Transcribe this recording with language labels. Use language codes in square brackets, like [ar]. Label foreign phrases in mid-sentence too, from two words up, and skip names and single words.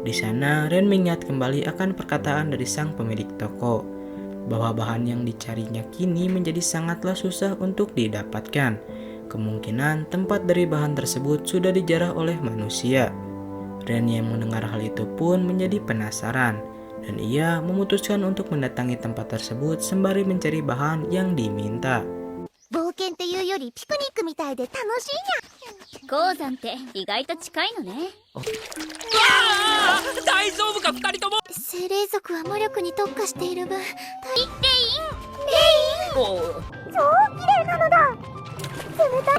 [id] Di sana, Ren mengingat kembali akan perkataan dari sang pemilik toko, bahwa bahan yang dicarinya kini menjadi sangatlah susah untuk didapatkan. Kemungkinan tempat dari bahan tersebut sudah dijarah oleh manusia. Ren yang mendengar hal itu pun menjadi penasaran, dan ia memutuskan untuk mendatangi tempat tersebut sembari mencari bahan yang diminta. [ja] 冒険っていうよりピクニックみたいで楽しいにゃ。鉱山って意外と近いのね。大丈夫か2人とも。精霊族は魔力に特化している分、レインおう、超綺麗なのだ。冷たい。